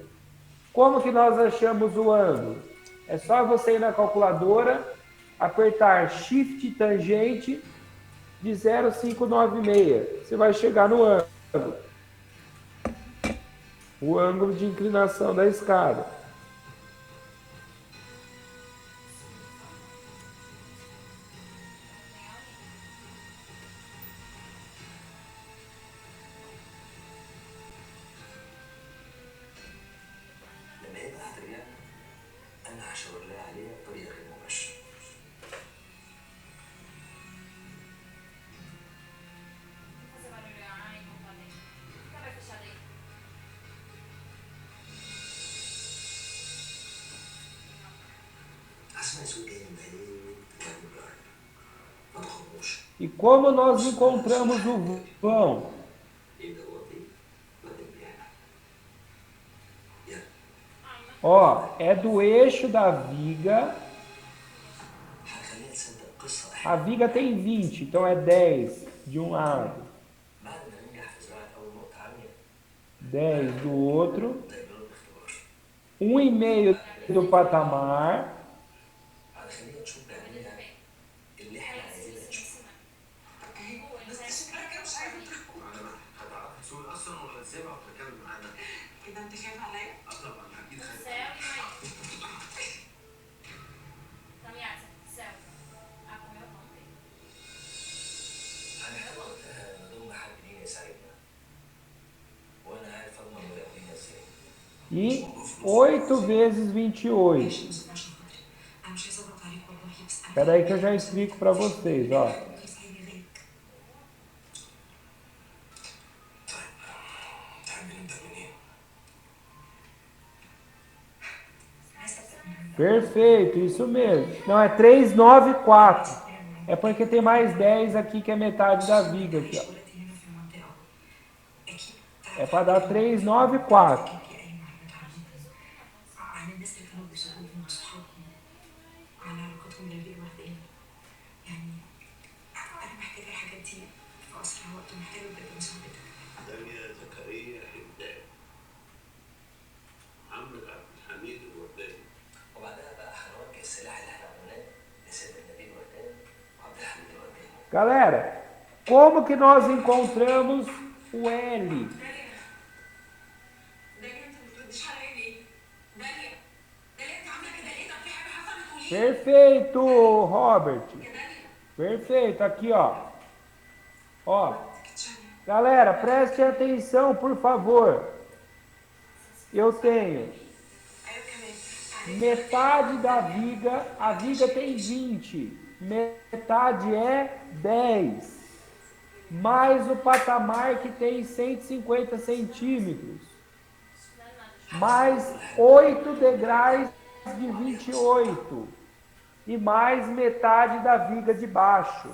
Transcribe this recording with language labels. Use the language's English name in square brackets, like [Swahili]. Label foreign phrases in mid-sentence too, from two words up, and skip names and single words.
[Portuguese] Como que nós achamos o ângulo? É só você ir na calculadora, apertar Shift tangente de 0,596. Você vai chegar no ângulo. O ângulo de inclinação da escada. [Arabic] لما يبقى هترجع أنا هشاور لها عليها بطريقة غير مباشرة. [Portuguese] Fazer barulho, ai, não falei. Fica bem fechado aí. [Arabic] أسمع صوت جاي من بعيد وبعدين بيقرب. ما تخافوش. [Portuguese] E como nós encontramos o vão? [Arabic] يبدأ واطي بعدين بيعلى. يلا. [Portuguese] Ó, é do eixo da viga. [Arabic] هخليها تصدق قصة [Portuguese] A viga tem 20, então é 10 de um lado, [Arabic] بعد ما ننجح في زراعة أول نقطة عالية [Portuguese] 10 do outro, [Arabic] ده يجرب الاختبار. [Portuguese] 1,5 do patamar, [Arabic] هنخليها تشوف بعينيها اللي احنا عايزينها تشوف. بس شكلك مش عايزة تروح. هتعرفي تسوقي أصلا ولا تسيبها وتركبي معانا؟ كده انت خايف عليا؟ طبعا أكيد خايف. [Portuguese] Céu e mãe. Caminhada, céu. Ah, comeu a mão dele. [Arabic] هنحتاج وقتها نضم حد لينا يساعدنا. وأنا عارف أضمن مراقبين إزاي. [Portuguese] e 8 vezes 28. [Arabic] انا مش عايزة اضغط عليك والله بس انا [Portuguese] Espera aí que eu já explico para vocês, ó. [Arabic] تحبي نبدأ منين؟ [Portuguese] Perfeito, isso mesmo. Não, é 394. É porque tem mais 10 aqui, que é metade da viga aqui, ó. [Arabic] هنا في المنطقة. اكيد [Portuguese] É para dar 394. [Arabic] عن الناس اللي كانوا بيسألوني وصحابهم على علاقتهم بالبيئة الوردية. يعني أنا محتاجة الحاجات دي في أسرع وقت ومحتاجة بجد مساعدتك. داليا زكريا حمدان محمد عبد الحميد الورداني. وبعدها بقى هنوجه السلاح اللي احنا عملناه لسيد النبي الورداني وعبد الحميد الورداني. [Portuguese] Galera, como que nós encontramos o L? [Arabic] داليا أنت ما بتردش عليا ليه؟ داليا أنت عاملة كده ليه؟ طب في حاجة حصلت قولي. [Portuguese] Perfeito, Robert. [Arabic] يا داليا [Portuguese] Perfeito, aqui, ó. Ó, galera, preste atenção, por favor. Eu tenho [Arabic] أيوة كمان. [Portuguese] metade da viga, a viga tem 20, metade é 10, mais o patamar que tem 150 centímetros, mais 8 degraus de 28 e mais metade da viga de baixo.